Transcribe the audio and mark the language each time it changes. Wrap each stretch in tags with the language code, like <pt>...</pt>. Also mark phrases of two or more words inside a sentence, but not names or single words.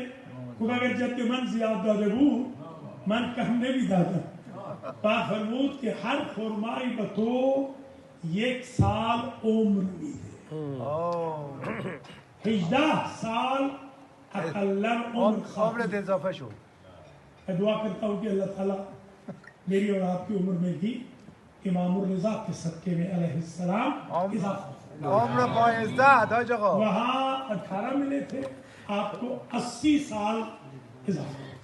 <fa>خدا اگر جد من زیاد داده بود من کم نمیدادم. بعد فرمود که هر خرمایی به تو 1 سال عمر میده. 18 سال اقلا عمر عمرت اضافه شد.</fa> <ur>دعا کرتا ہوں کہ اللہ تعالیٰ میری اور آپ کی عمر میں بھی امام الرضا کے صدقے میں</ur> <ar>علیہ السلام</ar> <ur>اضافہ.</ur> <fa>عمر باعزت حاج آقا.</fa> <ur>وہاں 18 ملے تھے آپ کو 80 سال اضافہ.</ur>